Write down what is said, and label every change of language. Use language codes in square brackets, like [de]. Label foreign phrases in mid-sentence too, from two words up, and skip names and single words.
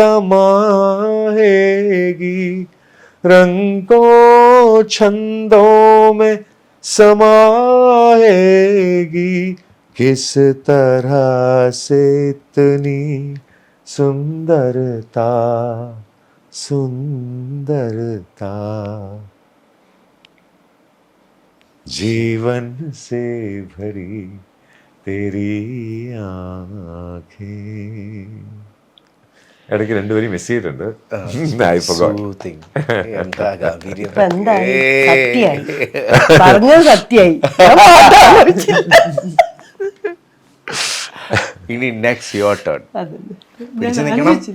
[hi] समाएगी किस तरह से इतनी सुंदरता जीवन से भरी तेरी आँखें. [ml] ഇടയ്ക്ക് രണ്ടുപേരും മിസ് ചെയ്തിട്ടുണ്ട്. [en] ഇനി next your turn. [ml] പിടിച്ചു നിൽക്കണം.